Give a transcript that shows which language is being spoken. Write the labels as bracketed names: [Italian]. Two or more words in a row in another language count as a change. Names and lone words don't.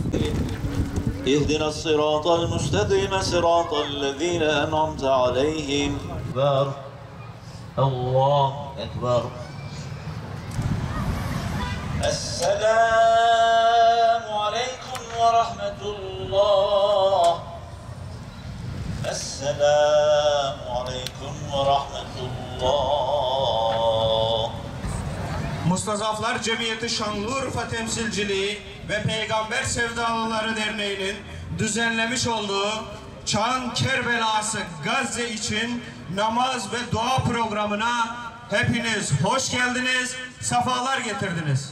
[Arabic] اهدنا الصراط المستقيم صراط الذين أنعمت عليهم أكبر الله أكبر. السلام عليكم ورحمة الله. السلام عليكم ورحمة الله. [Turkish] Mustazaflar Cemiyeti Şanlıurfa Temsilciliği ve Peygamber Sevdalıları Derneği'nin düzenlemiş olduğu Çağın Kerbelası Gazze için namaz ve dua programına hepiniz hoş geldiniz, sefalar getirdiniz.